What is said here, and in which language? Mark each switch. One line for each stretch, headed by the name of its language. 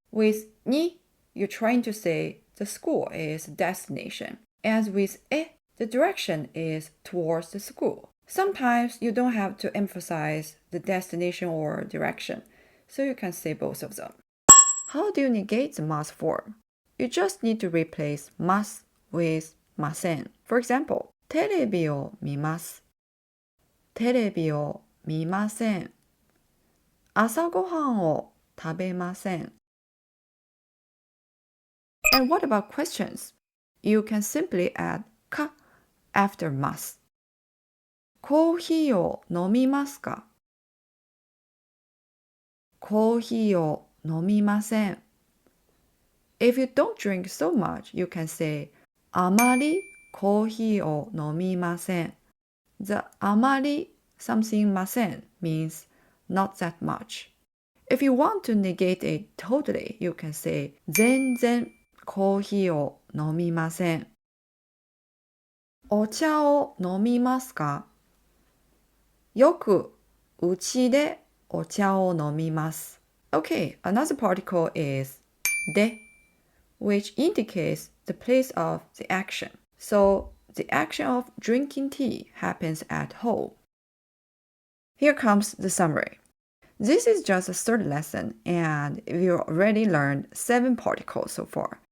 English: With に, you're trying to say the school is the destination, and with え, the direction is towards the school. Sometimes you don't have to emphasize the destination or direction, so you can say both of them. How do you negate the must form? You just need to replace must with ません. For example,
Japanese: テレビを見ます.テレビを見ません. 朝ごはんを食べません.
English: And what about questions? You can simply add か after must.
Japanese: コーヒーを飲みますか? コーヒーを飲みません。
English: If you don't drink so much, you can say
Japanese: あまりコーヒーを飲みません。
English: The あまり something ません means not that much. If you want to negate it totally, you can say
Japanese: 全然コーヒーを飲みません。お茶を飲みますか？よくうちでお茶を飲みます。
English: Okay, another particle is で which indicates the place of the action. So the action of drinking tea happens at home. Here comes the summary. This is just a third lesson and we already learned 7 particles so far.